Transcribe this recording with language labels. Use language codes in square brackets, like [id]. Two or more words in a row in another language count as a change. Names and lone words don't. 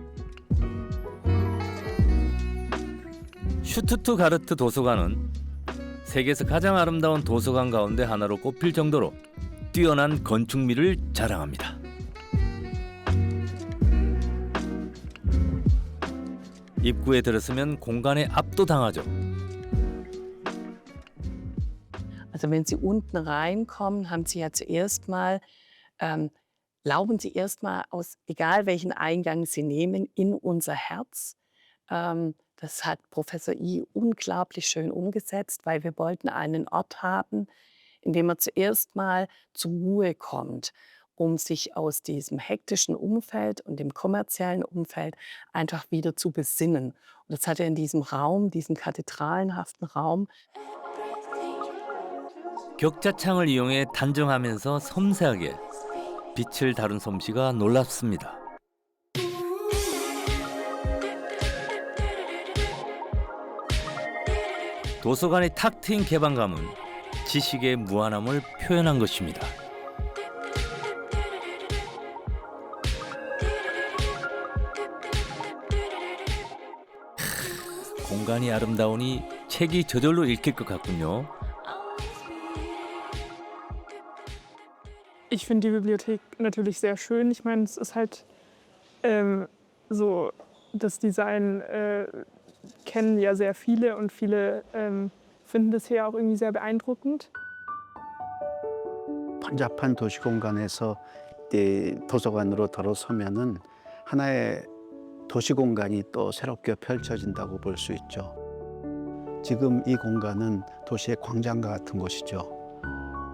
[ko] 슈투트가르트 도서관은 세계에서 가장 아름다운 도서관 가운데 하나로 꼽힐 정도로 뛰어난 건축미를 자랑합니다. 입구에 들어서면 공간에 압도당하죠. [de] Also wenn Sie unten reinkommen, haben Sie ja zuerst mal, laufen Sie erst mal aus, egal welchen Eingang Sie nehmen, in unser Herz. Das hat Professor I unglaublich schön umgesetzt, weil wir wollten einen Ort haben, in dem man zuerst mal zur Ruhe kommt, um sich aus diesem hektischen Umfeld und dem kommerziellen Umfeld einfach wieder zu besinnen. Und das hat er in diesem Raum, diesem kathedralenhaften Raum. [ko] 격자창을 이용해 단정하면서 섬세하게 빛을 다룬 솜씨가 놀랍습니다. 도서관의 탁 트인 개방감은 지식의 무한함을 표현한 것입니다. 공간이 아름다우니 책이 저절로 읽힐 것 같군요. [de] Ich finde die Bibliothek natürlich sehr schön. Ich meine, es ist halt so, das Design kennen ja sehr viele und viele finden das hier auch irgendwie sehr beeindruckend. [ko] 번잡한 도시 공간에서 도서관으로 들어서면은 하나의 도시 공간이 또 새롭게 펼쳐진다고 볼 수 있죠. 지금 이 공간은 도시의 광장과 같은 곳이죠.